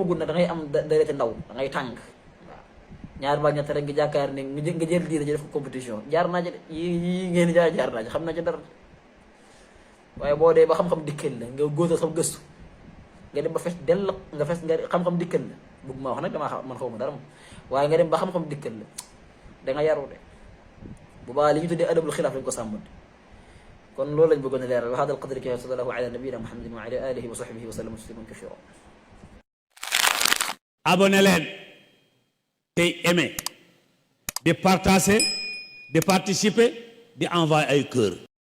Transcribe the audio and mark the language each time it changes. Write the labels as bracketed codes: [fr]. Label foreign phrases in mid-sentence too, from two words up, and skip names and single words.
[wo] amagul na da ngay am darete ndaw da ngay tàng waaw ñaar ba ñett rek nga jàkkaar ne nga jël diina ji def ko compétition jaar naa ci de yi ngeen jaar naa ci xam naa ci dara waaye boo dee ba xam-xam dikkal la nga góotal sam gëstu nga dem ba fees dell nga xam-xam dikkal la bëgg maa wax nag damaa man xaw ma dara moom waaye nga dem ba xam-xam dikkal la da nga yaru de bu baax li ñu tuddee [ar] أدب الخلاف [wo] lañ ko sàmmante kon loolu lañ bëggoon a leeral [ar] وهذا القدر كفاية صلى الله على نبينا محمد وعلى آله وصحبه وسلم تسليما كثيرا [wo] abonné leen tey aimé di partager di participer di envoyer ay cœur